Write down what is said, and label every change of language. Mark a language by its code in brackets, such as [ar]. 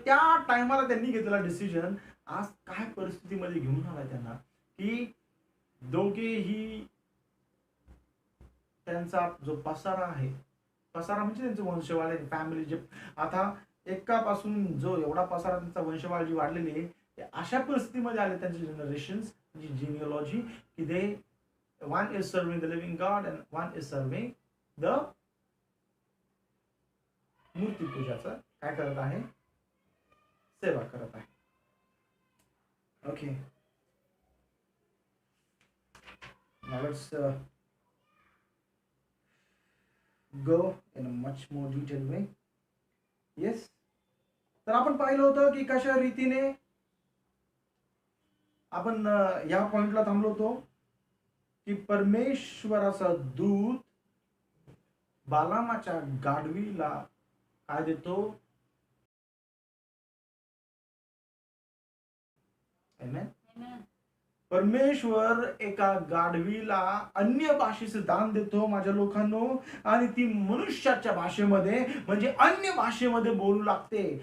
[mr] त्या टायमाला त्यांनी घेतलेला डिसिजन आज काय परिस्थितीमध्ये घेऊन आलाय त्यांना, की दोघेही त्यांचा जो पसारा आहे, पसारा म्हणजे त्यांचे वंशवाळ, फॅमिली, जे आता एकापासून जो एवढा पसारा त्यांचा वंशवाळ जी वाढलेली आहे, ते अशा परिस्थितीमध्ये आले त्यांचे जनरेशन्स, जिनिओलॉजी, की दे [en] one is serving the living God and one is serving the [mr] मूर्ती पूजाचं काय करत आहे, [en] सेवा करत आहे. Okay, now let's go in a much more detailed way. Yes. [mr] तर आपण पाहिलं होतं की कशा रीतीने आपण या पॉइंटला थांबलो होतो की परमेश्वराचा दूत बालामाच्या गाढवीला काय देतो, परमेश्वर एका गाढवीला अन्य भाषेचे दान देतो माझ्या लोकांनो, आणि ती मनुष्याच्या भाषेमध्ये म्हणजे अन्य भाषेमध्ये बोलू लागते.